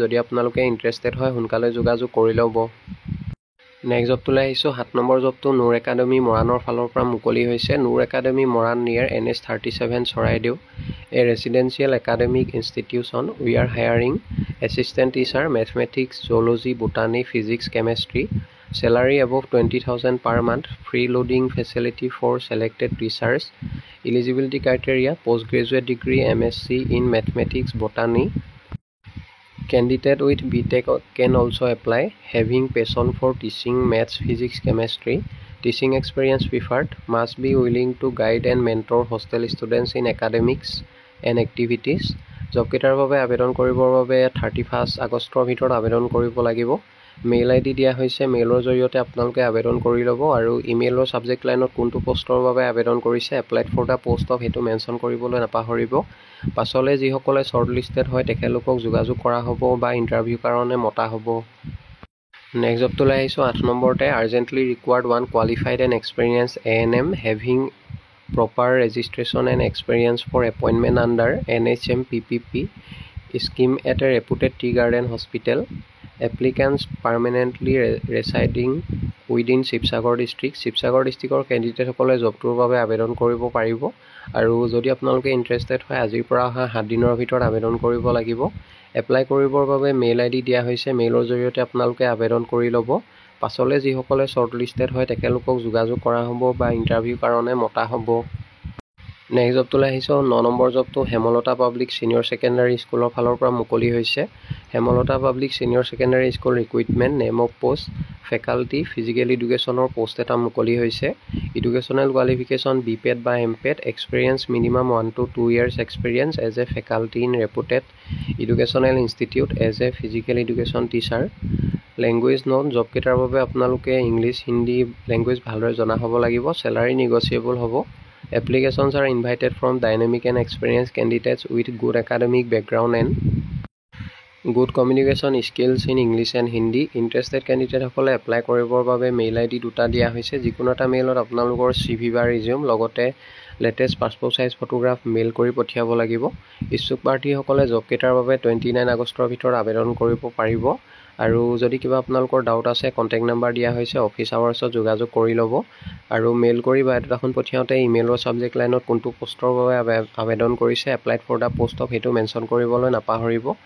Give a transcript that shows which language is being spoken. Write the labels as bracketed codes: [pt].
[as] যদি আপোনালোকে ইণ্টাৰেষ্টেড হয় সোনকালে যোগাযোগ কৰি ল'ব। নেক্সট জবটোলৈ আহিছোঁ। 7 নম্বৰ জবটো নুৰ একাডেমী মৰাণৰ ফালৰ পৰা মুকলি হৈছে। নুৰ একাডেমী মৰাণ নিয়াৰ NH 37 Charaideo [en] A residential academic institution. We are hiring assistant teacher mathematics zoology botany physics chemistry. Salary above 20,000 per month. Free loading facility for selected teachers. Eligibility criteria postgraduate degree MSc in mathematics botany. Candidate with BTech can also apply. Having passion for teaching maths physics chemistry. Teaching experience preferred. Must be willing to guide and mentor hostel students in academics and activities. [as] জবকেইটাৰ বাবে আবেদন কৰিবৰ বাবে 31 আগষ্টৰ ভিতৰত আবেদন কৰিব লাগিব। Mail ID দিয়া হৈছে। মেইলৰ জৰিয়তে আপোনালোকে আবেদন কৰি ল'ব আৰু ইমেইলৰ ছাবজেক্ট লাইনত কোনটো পষ্টৰ বাবে আবেদন কৰিছে [en] applied for the post of [as] সেইটো মেনশ্যন কৰিবলৈ নাপাহৰিব। পাছলৈ যিসকলে শ্বৰ্ট লিষ্টেড হয় তেখেতলোকক যোগাযোগ কৰা হ'ব বা ইণ্টাৰভিউৰ কাৰণে মতা হ'ব। নেক্সট জবটোলৈ আহিছোঁ। [en] 8 নম্বৰতে urgently required 1 qualified and experience ANM having proper registration and experience for appointment under NHM PPP scheme at a reputed tea garden hospital. Applicants permanently residing within Sivasagar district. [as] Sivasagar ডিষ্ট্ৰিক্টৰ কেণ্ডিডেটসকলে জবটোৰ বাবে আবেদন কৰিব পাৰিব আৰু যদি আপোনালোকে ইণ্টাৰেষ্টেড হয় আজিৰ পৰা অহা 7 দিনৰ ভিতৰত আবেদন কৰিব লাগিব। এপ্লাই কৰিবৰ বাবে মেইল আইডি দিয়া হৈছে। মেইলৰ জৰিয়তে আপোনালোকে আবেদন কৰি ল'ব। পাছলৈ যিসকলে শ্বৰ্ট লিষ্টেড হয় তেখেতলোকক যোগাযোগ কৰা হ'ব বা ইণ্টাৰভিউৰ কাৰণে মতা হ'ব। নেক্সট জবটোলৈ আহিছোঁ। 9 number জবটো Hemlata public senior secondary স্কুলৰ ফালৰ পৰা মুকলি হৈছে। [en] Hemlata public senior secondary school recruitment name of post faculty physical এডুকেশ্যনৰ post এটা মুকলি হৈছে। এডুকেশ্যনেল কোৱালিফিকেশ্যন BPED বা MPED experience minimum 1 to 2 years experience as a faculty in reputed educational institute as a physical education teacher. [as] Language note জবকেইটাৰ বাবে আপোনালোকে English Hindi language ভালদৰে জনা হ'ব লাগিব। চেলাৰী নিগচিয়েবল হ'ব। [en] Applications are invited from dynamic and experienced candidates with good academic background and good communication skills in English and Hindi. Interested candidate [as] সকলে apply কৰিবৰ বাবে মেইল আইডি দুটা দিয়া হৈছে। যিকোনো এটা মেইলত আপোনালোকৰ CV বা ৰিজিউম লগতে latest passport size photograph mail কৰি পঠিয়াব লাগিব। ইচ্ছুক প্ৰাৰ্থীসকলে জবকেইটাৰ বাবে 29 আগষ্টৰ ভিতৰত আবেদন কৰিব পাৰিব আৰু যদি কিবা আপোনালোকৰ ডাউট আছে কণ্টেক্ট নাম্বাৰ দিয়া হৈছে অফিচ আৱাৰ্ছত যোগাযোগ কৰি ল'ব আৰু মেইল কৰি বায়'ডাটাখন পঠিয়াওঁতে ইমেইলৰ ছাবজেক্ট লাইনত কোনটো পষ্টৰ বাবে আবেদন কৰিছে [en] applied for the post of [as] সেইটো মেনশ্যন কৰিবলৈ নাপাহৰিব।